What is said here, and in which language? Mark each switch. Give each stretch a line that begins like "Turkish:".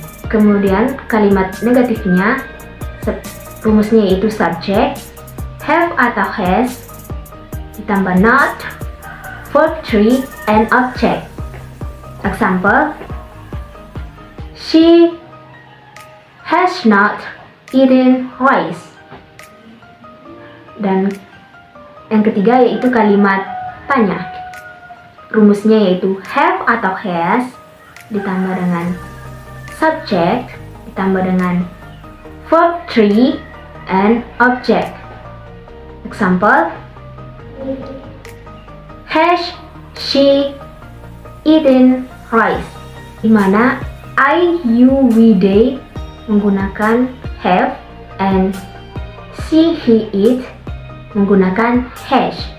Indonesian: Kemudian kalimat negatifnya rumusnya yaitu subject, have atau has ditambah not, verb 3 and object.
English: Example, she has not eaten rice.
Indonesian: Dan yang ketiga yaitu kalimat tanya. Rumusnya yaitu have atau has ditambah dengan subject ditambah dengan verb 3 and object.
English: Example, has she eaten rice?
Indonesian: Dimana I, you, we, they menggunakan have and she, he, it menggunakan has.